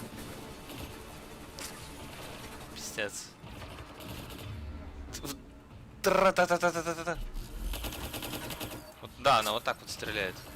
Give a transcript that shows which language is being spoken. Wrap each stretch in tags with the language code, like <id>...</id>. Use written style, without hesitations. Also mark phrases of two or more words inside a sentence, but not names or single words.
<ru>Пиздец. Тра-та-та-та-та-та-та. Вот, да, она вот так вот стреляет.</ru>